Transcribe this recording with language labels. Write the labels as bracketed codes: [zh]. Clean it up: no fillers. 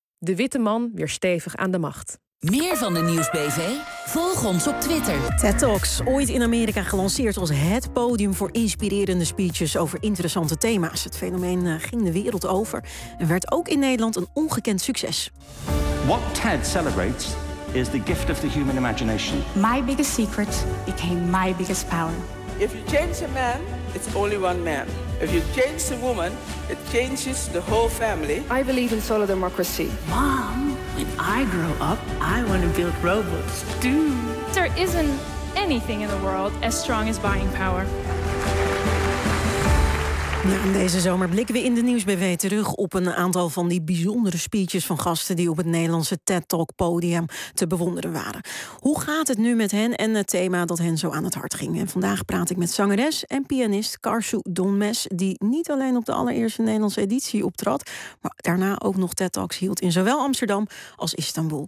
[nl] De witte man weer stevig aan de macht. Meer van de Nieuws BV? Volg ons op Twitter. TED Talks, ooit in Amerika gelanceerd als het podium voor inspirerende speeches over interessante thema's. Het fenomeen ging de wereld over en werd ook in Nederland een ongekend succes. [en] What TED celebrates is the gift of the human imagination. My biggest secret became my biggest power. If you change a man, it's only one man. If you change a woman, it changes the whole family. I believe in solar democracy. Mom, when I grow up, I want to build robots too. There isn't anything in the world as strong as buying power. [nl] Nou, deze zomer blikken we in de Nieuws BV terug op een aantal van die bijzondere speeches van gasten die op het Nederlandse TED Talk podium te bewonderen waren. Hoe gaat het nu met hen en het thema dat hen zo aan het hart ging? En vandaag praat ik met zangeres en pianist Karsu Donmes, die niet alleen op de allereerste Nederlandse editie optrad, maar daarna ook nog TED Talks hield in zowel Amsterdam als Istanbul.